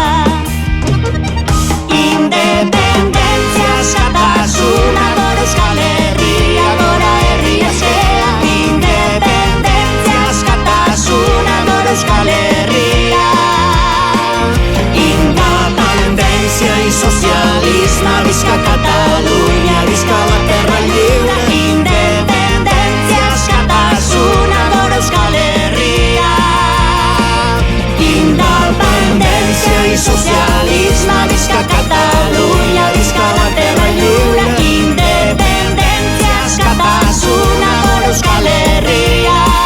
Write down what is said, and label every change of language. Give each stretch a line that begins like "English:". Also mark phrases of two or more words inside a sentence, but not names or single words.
Basque: Independentzia askatasuna, gora Euskal Herria, gora herri askea. Independentzia askatasuna, gora Euskal Herria.
Catalan: Independencia y socialisme, visca Catalunya, visca la terra lliure.
Basque: Independencia, askatasuna, gora Euskal Herria.
Catalan: Independencia y socialisme, visca Catalunya, visca la terra lliure.
Basque: Independencia, askatasuna, gora Euskal Herria.